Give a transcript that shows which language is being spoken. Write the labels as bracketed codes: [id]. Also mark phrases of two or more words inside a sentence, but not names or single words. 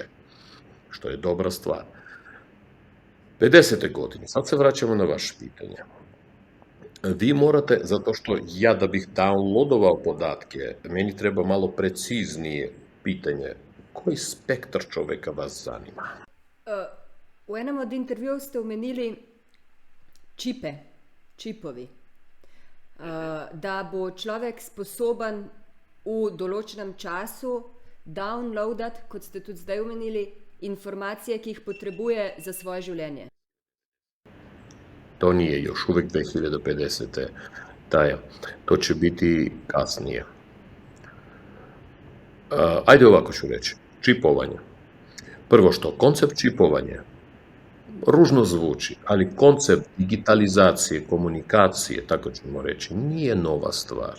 [sr] Što je dobra stvar. 50. godine, sad se vraćamo na vaše pitanje. Vi morate, zato što ja da bih downloadovao podatke, meni treba malo preciznije pitanje. Koji spektar čoveka vas zanima? [sl] V enem od intervjujev ste omenili čipovi, da bo človek sposoben v določenem času downloadati, kot ste tudi zdaj omenili, informacije, ki jih potrebuje za svoje življenje. [sr] To nije još uvek 2050. Taja. To će biti kasnije. Ajde ovako ću reći. Čipovanje. Prvo što, koncept čipovanja ružno zvuči, ali koncept digitalizacije, komunikacije, tako ćemo reći, nije nova stvar.